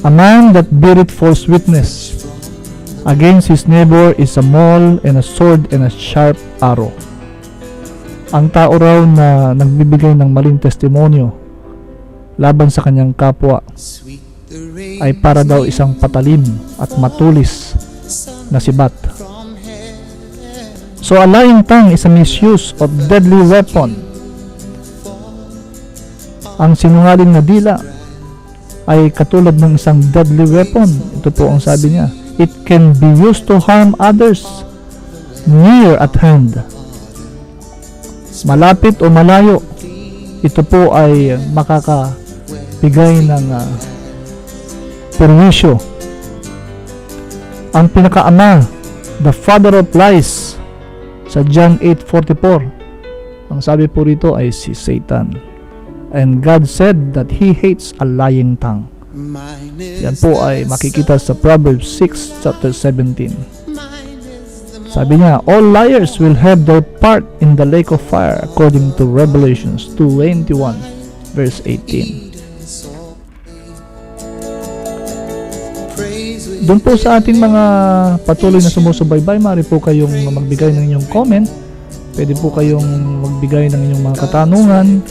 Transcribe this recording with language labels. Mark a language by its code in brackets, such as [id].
[en] A man that beareth false witness against his neighbor is a maul and a sword and a sharp arrow. [tl] Ang tao raw na nagbibigay ng maling testimonyo laban sa kanyang kapwa [en] sweet the rain [tl] ay para daw isang patalim at matulis na sibat. [en] from heaven. So a lying tongue is a misuse of deadly weapon. [tl] Ang sinungaling na dila ay katulad ng isang [en] deadly weapon. [tl] Ito po ang sabi niya. [en] It can be used to harm others near at hand. [tl] Malapit o malayo, ito po ay makakabigay ng perwisyo. Ang pinakaama, [en] the father of lies, [tl] sa John 8:44, ang sabi po rito ay si Satan. [en] And God said that He hates a lying tongue. Mine is [tl] Yan po ay makikita sa Proverbs 6:17. Sabi niya, [en] all liars will have their part in the lake of fire, according to Revelations 21:18. praise with [tl] Doon po sa ating mga patuloy na sumusubaybay, maaari po kayong magbigay ng inyong comment. Pwede po kayong magbigay ng inyong mga katanungan.